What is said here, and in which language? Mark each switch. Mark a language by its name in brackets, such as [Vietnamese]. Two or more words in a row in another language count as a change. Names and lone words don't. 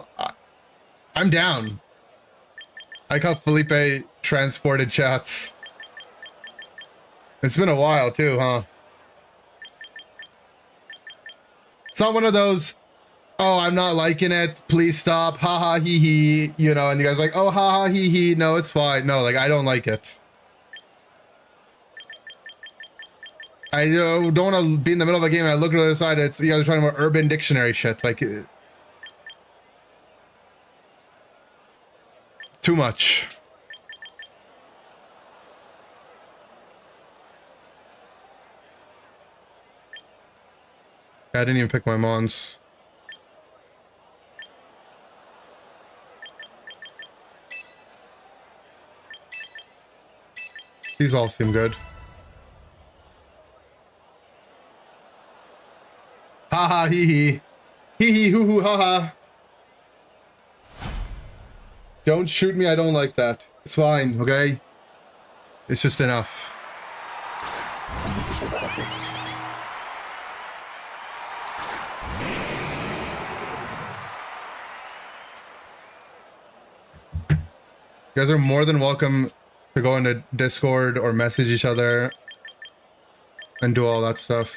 [English] I'm down. I like how Felipe transported chats. It's been a while too, huh? It's not one of those, oh, I'm not liking it, please stop, haha, hee hee, you know, and you guys are like, oh, haha, hee hee, no, it's fine. No, like, I don't like it. I don't want to be in the middle of a game and I look at the other side, it's, you guys are talking about Urban Dictionary shit, like, too much. I didn't even pick my mons. These all seem good. Haha, hee hee. Hee hee, hoo hoo, haha. Don't shoot me, I don't like that. It's fine, okay? It's just enough. You guys are more than welcome to go into Discord or message each other and do all that stuff.